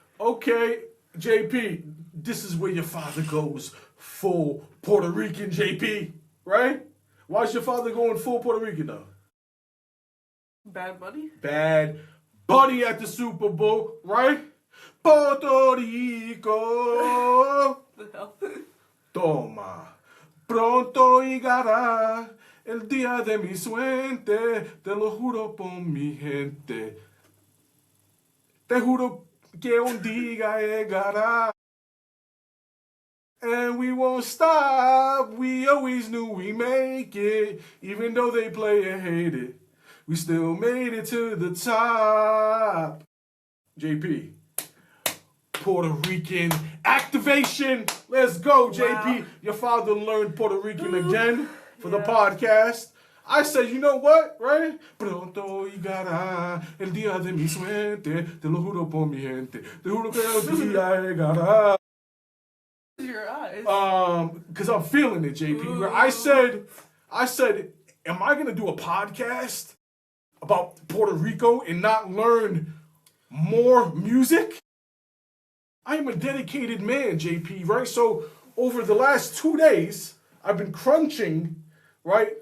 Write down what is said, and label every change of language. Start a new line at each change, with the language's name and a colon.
English: Okay, JP, this is where your father goes full Puerto Rican, JP, right? Why is your father going full Puerto Rican, though? Bad Bunny? Bad Bunny at the Super Bowl, right?
Spanish: Puerto Rico,
English: The hell?
Spanish: toma, pronto llegará el día de mi suerte, te lo juro por mi gente, te juro que un día llegará.
English: And we won't stop, we always knew we make it, even though they play and hate it, we still made it to the top. JP, Puerto Rican activation, let's go, JP. Wow. Your father learned Puerto Rican again for the Yeah. podcast. I said, you know what, right?
Spanish: Pronto llegará el día de mi suerte, te lo juro por mi gente, te juro que el día llegará.
English: Your eyes. Because I'm feeling it, JP. Where I said, am I gonna do a podcast about Puerto Rico and not learn more music? I am a dedicated man, JP, right? So over the last 2 days, I've been crunching, right?